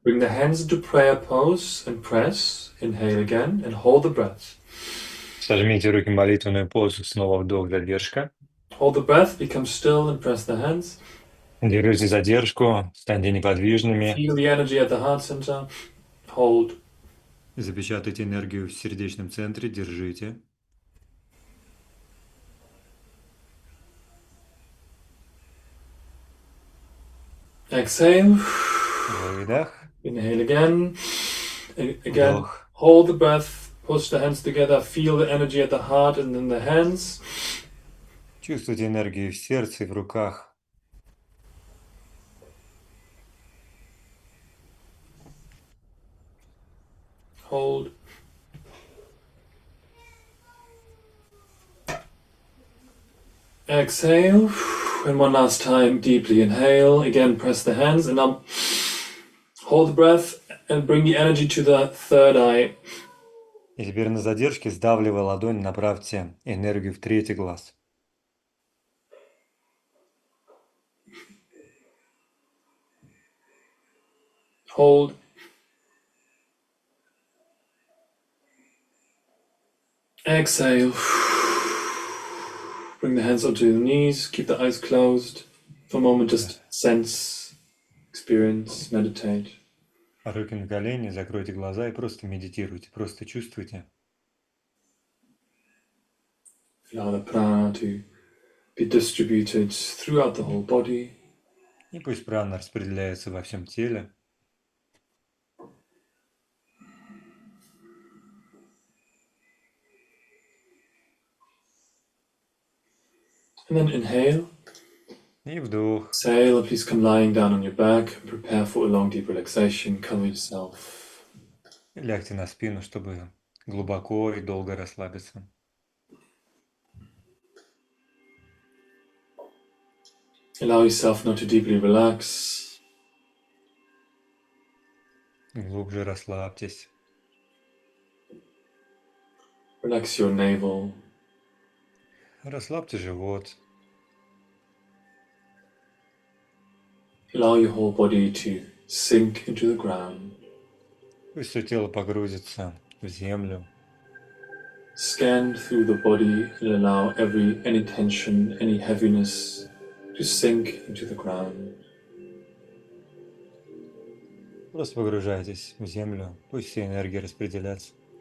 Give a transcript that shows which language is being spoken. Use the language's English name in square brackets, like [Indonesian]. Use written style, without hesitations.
[English] Bring the hands into prayer pose and press. Inhale again and hold the breath. [Russian] Сожмите руки в молитвенную позу, снова вдох, задержка. [English] Hold the breath, become still and press the hands. [Russian] Держите задержку, станьте неподвижными. [English] Feel the energy at the heart center. Hold. [Russian] Запечатайте энергию в сердечном центре, держите. [English] Exhale. [Russian] Выдох. [English] Inhale again. Again. [Russian] Вдох. [English] Hold the breath. Push the hands together. Feel the energy at the heart and in the hands. [Russian] Чувствуйте энергию в сердце и в руках. [English] Hold. Exhale. And one last time, deeply inhale. Again, press the hands and now hold the breath and bring the energy to the third eye. [Russian] И теперь на задержке, сдавливая ладонь, направьте энергию в третий глаз. [English] Hold. Exhale. Bring the hands onto your knees. Keep the eyes closed. For a moment, just sense, experience, meditate. [Russian] Руки на колени, закройте глаза и просто медитируйте, просто чувствуйте. [English] Allow the prana to be distributed throughout the whole body. [Russian] И пусть прана распределяется во всем теле. [English] And then inhale. [Russian] И вдох. [English] Exhale, please come lying down on your back and prepare for a long, deep relaxation. Cover yourself. [Russian] И лягте на спину, чтобы глубоко и долго расслабиться. [English] Allow yourself not to deeply relax. [Russian] Глубже расслабьтесь. [English] Relax your navel. [Russian] Расслабьте живот. [English] Allow your whole body to sink into the ground. [Russian] Пусть все тело погрузится в землю. [English] Scan through the body and allow any tension, any heaviness to sink into the ground. [Russian] Просто погружайтесь в землю. Пусть все энергии распределятся.